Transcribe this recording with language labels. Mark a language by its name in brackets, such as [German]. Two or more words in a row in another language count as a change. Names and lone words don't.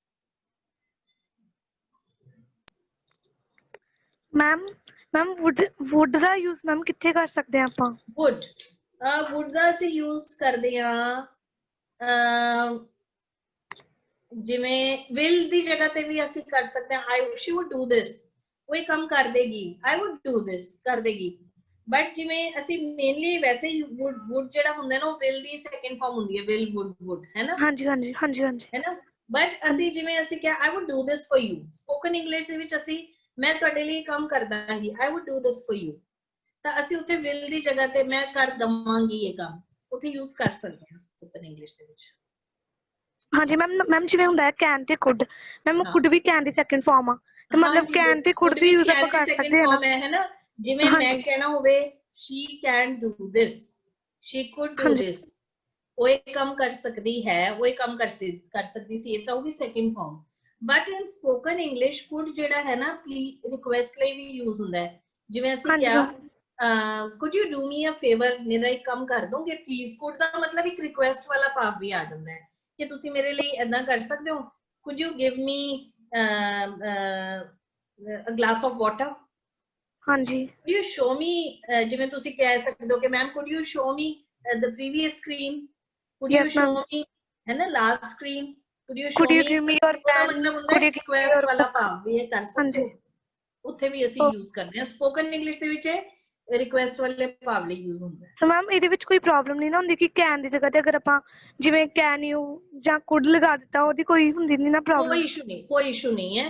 [English] ma'am would [Punjabi] ਦਾ ਯੂਜ਼ ਮੈਮ ਕਿੱਥੇ ਕਰ ਸਕਦੇ ਆ ਆਪਾਂ? ਵੁੱਡ ਦਾ ਅਸੀਂ ਯੂਜ਼ ਕਰਦੇ ਆ ਜਿਵੇਂ ਵਿਲ ਦੀ ਜਗ੍ਹਾ ਤੇ ਵੀ ਅਸੀਂ ਕਰ ਸਕਦੇ ਹਾਂ। [English] she would do this, [Punjabi] ਉਹ ਇਹ ਕੰਮ ਕਰ ਦੇਗੀ। [English] I would do this, [Punjabi] ਕਰ ਦੇਗੀ। ਬਟ ਜਿਵੇਂ ਅਸੀਂ ਮੇਨਲੀ ਵੈਸੇ ਹੀ would ਜਿਹੜਾ ਹੁੰਦਾ ਨਾ, ਉਹ ਵਿਲ ਦੀ [English] second form [Punjabi] ਹੁੰਦੀ ਹੈ, [English] will would [Punjabi] ਹੈ ਨਾ। ਹਾਂਜੀ ਹਾਂਜੀ ਹਾਂਜੀ ਹਾਂਜੀ ਹੈ ਨਾ। ਬਟ ਅਸੀਂ ਜਿਵੇਂ ਅਸੀਂ ਕਿਹਾ [English] I would do this for you, spoken English [Punjabi] ਦੇ ਵਿੱਚ ਅਸੀਂ ਮੈਂ ਤੁਹਾਡੇ ਲਈ ਕੰਮ ਕਰ ਦਾਂਗੀ, [English] I would do this for you, [Punjabi] ਤਾਂ ਅਸੀਂ ਉੱਥੇ ਵਿਲ ਦੀ ਜਗ੍ਹਾ ਤੇ ਮੈਂ ਕਰ ਦਵਾਂਗੀ ਇਹ ਕੰਮ, ਉੱਥੇ ਯੂਜ਼ ਕਰ ਸਕਦੇ ਹਾਂ [English] spoken English [Punjabi] ਦੇ ਵਿੱਚ। ਹਾਂਜੀ ਮੈਮ ਜਿਵੇਂ ਹੁੰਦਾ ਹੈ ਕੈਨ ਤੇ ਕੁਡ, ਮੈਮ ਕੁਡ ਵੀ ਕੈਨ ਦੀ [English] second form [Punjabi] ਆ, ਤੇ ਮਤਲਬ ਕੈਨ ਤੇ ਕੁਡ ਦੀ ਯੂਜ਼ ਆਪਾਂ ਕਰ ਸਕਦੇ ਹਾਂ ਨਾ। ਹੈ ਨਾ, ਜਿਵੇਂ ਮੈਂ ਕਹਿਣਾ ਹੋਵੇ [English] she can do this, she could do this, [Punjabi] ਉਹ ਇਹ ਕੰਮ ਕਰ ਸਕਦੀ ਹੈ, ਉਹ ਇਹ ਕੰਮ ਕਰ ਸਕਦੀ ਸੀ, ਇਹ ਤਾਂ ਹੋਗੀ [English] second form. but in spoken English could [Punjabi] ਜਿਹੜਾ ਹੈ ਨਾ, [English] please request [Punjabi] ਲਈ ਵੀ ਯੂਜ਼ ਹੁੰਦਾ ਹੈ। ਜਿਵੇਂ ਅਸੀਂ ਕਿਹਾ [English] could you do me a favor, [Punjabi] ਮੇਰਾ ਇੱਕ ਕੰਮ ਕਰ ਦੋਗੇ ਪਲੀਜ਼। ਕੁਡ ਦਾ ਮਤਲਬ ਇੱਕ ਰਿਕੁਐਸਟ ਵਾਲਾ ਭਾਵ ਵੀ ਆ ਜਾਂਦਾ ਹੈ ਕਿ ਤੁਸੀਂ ਮੇਰੇ ਲਈ ਏਦਾਂ ਕਰ ਸਕਦੇ ਹੋ। [English] could you give me a glass of water, [Punjabi] ਹਾਂਜੀ। [English] could you show me, [Punjabi] ਜਿਵੇਂ ਤੁਸੀਂ ਕਹਿ ਸਕਦੇ ਹੋ ਕਿ ਮੈਮ [English] could you show me the previous screen, could you show me [Punjabi] ਹੈ ਨਾ [English] last screen, could you show me your pen, [Punjabi] ਮਤਲਬ ਹੁੰਦਾ ਹੈ ਰਿਕੁਐਸਟ ਵਾਲਾ ਭਾਵ ਵੀ ਇਹ ਕਰ ਸਕਦੇ ਹੋ, ਉੱਥੇ ਵੀ ਅਸੀਂ ਯੂਜ਼ ਕਰਦੇ ਹਾਂ। [English] spoken English [Punjabi] ਦੇ ਵਿੱਚ ਰਿਕੁਐਸਟ ਵਾਲੇ ਭਾਵ ਲਈ ਯੂਜ਼ ਹੁੰਦਾ ਹੈ। ਸੋ ਮੈਮ ਇਹਦੇ ਵਿੱਚ ਕੋਈ ਪ੍ਰੋਬਲਮ ਨਹੀਂ ਨਾ ਹੁੰਦੀ ਕਿ ਕੈਨ ਦੀ ਜਗ੍ਹਾ ਤੇ ਅਗਰ ਆਪਾਂ ਜਿਵੇਂ [English] can you [Punjabi] ਜਾਂ ਕੁਡ ਲਗਾ ਦਿੱਤਾ, ਉਹਦੀ ਕੋਈ ਹੁੰਦੀ ਨਹੀਂ ਨਾ ਪ੍ਰੋਬਲਮ? ਕੋਈ ਇਸ਼ੂ ਨਹੀਂ ਹੈ।